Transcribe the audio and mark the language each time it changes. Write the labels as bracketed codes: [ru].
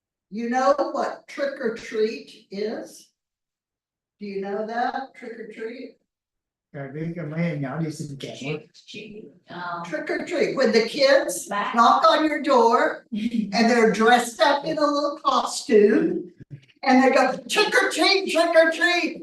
[en] You know what trick or treat is? Do you know that, trick or treat? [vi] Rồi biết cái mấy em nhỏ đi xin kẹo. [en] Trick or treat, when the kids knock on your door and they're dressed up in a little costume and they go trick or treat, trick or treat.